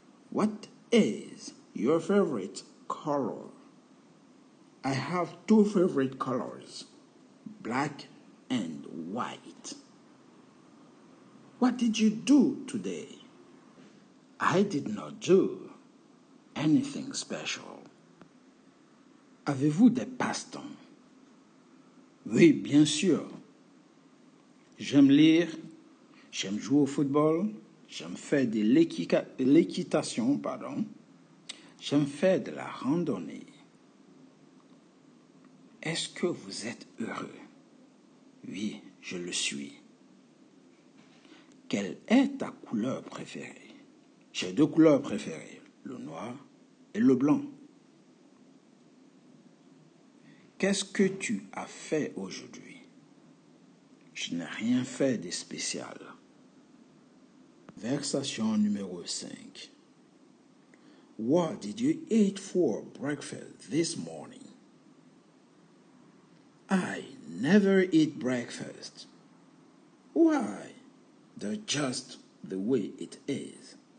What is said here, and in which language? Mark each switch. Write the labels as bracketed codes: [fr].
[en] What is your favorite color? I have two favorite colors, black and white. What did you do today? I did not do anything special. [fr] Avez-vous des passe-temps? Oui, bien sûr. J'aime lire, j'aime jouer au football, j'aime faire de l'équitation, j'aime faire de la randonnée. Est-ce que vous êtes heureux? Oui, je le suis. Quelle est ta couleur préférée? J'ai deux couleurs préférées, le noir et le blanc. Qu'est-ce que tu as fait aujourd'hui? Je n'ai rien fait de spécial. Versation numéro 5. [en] What did you eat for breakfast this morning? I never eat breakfast. Why? That's just the way it is.